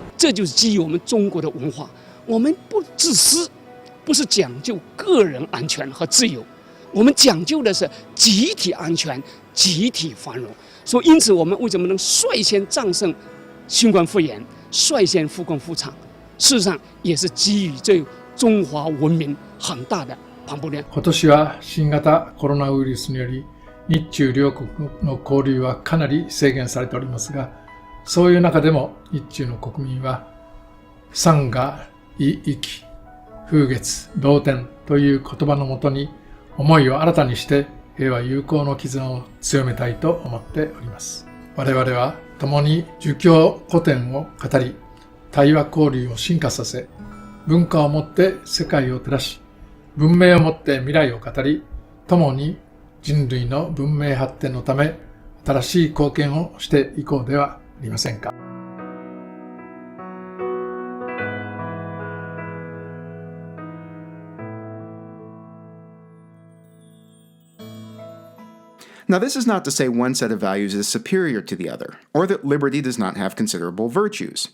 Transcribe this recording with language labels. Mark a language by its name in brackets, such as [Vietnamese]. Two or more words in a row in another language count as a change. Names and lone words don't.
[Chinese] 这就是基于我们中国的文化，我们不自私，不是讲究个人安全和自由，我们讲究的是集体安全、集体繁荣。所以，因此我们为什么能率先战胜新冠肺炎，率先复工复产？事实上，也是基于这中华文明很大的磅礴量。 [Japanese] 今年は新型コロナウイルスにより日中両国の交流はかなり制限されておりますが、そういう中でも日中の国民は産が異域、風月、同天という言葉のもとに思いを新たにして平和友好の絆を強めたいと思っております。我々は共に儒教古典を語り、対話交流を進化させ、文化をもって世界を照らし、文明をもって未来を語り、共に人類の文明発展のため新しい貢献をしていこうではありませんか。 [English] Now, this is not to say one set of values is superior to the other, or that liberty does not have considerable virtues.